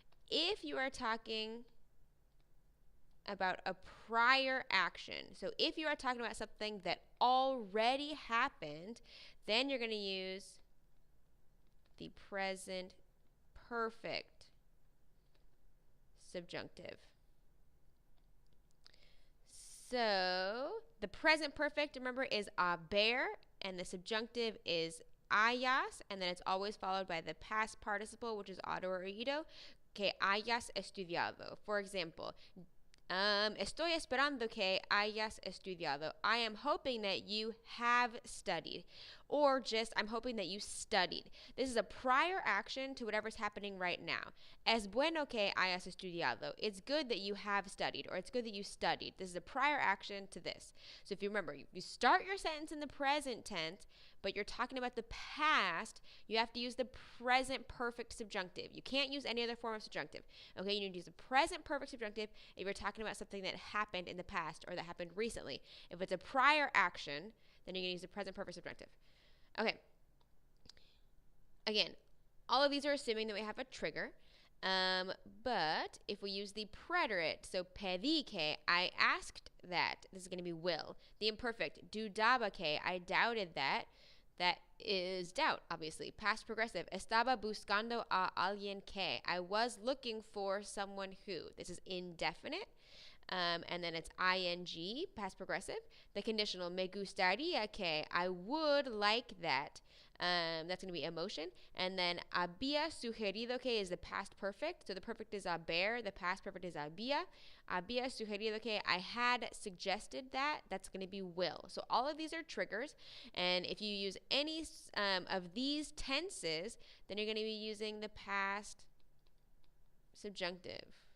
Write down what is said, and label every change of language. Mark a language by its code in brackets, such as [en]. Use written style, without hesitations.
[en] If you are talking about a prior action, so if you are talking about something that already happened, then you're going to use the present perfect subjunctive. So the present perfect, remember, is haber, and the subjunctive is hayas, and then it's always followed by the past participle, which is ado or ido, [es] que hayas estudiado. For example, estoy esperando que hayas estudiado. [en] I am hoping that you have studied. Or just, I'm hoping that you studied. This is a prior action to whatever's happening right now. [es] Es bueno que hayas estudiado. [en] It's good that you have studied, or it's good that you studied. This is a prior action to this. So if you remember, you start your sentence in the present tense, but you're talking about the past, you have to use the present perfect subjunctive. You can't use any other form of subjunctive. Okay, you need to use the present perfect subjunctive if you're talking about something that happened in the past or that happened recently. If it's a prior action, then you're going to use the present perfect subjunctive. Okay. Again, all of these are assuming that we have a trigger. But if we use the preterite, so [es] pedí que, [en] I asked that, this is going to be will. The imperfect, [es] dudaba que, [en] I doubted that. That is doubt, obviously. Past progressive, [es] estaba buscando a alguien que, [en] I was looking for someone who. This is indefinite. And then it's ing, past progressive. The conditional, [es] me gustaría que, [en] I would like that. That's going to be emotion. And then [es] había sugerido que [en] is the past perfect. So the perfect is haber, the past perfect is había. [es] Había sugerido que, [en] I had suggested that. That's going to be will. So all of these are triggers. And if you use any of these tenses, then you're going to be using the past subjunctive.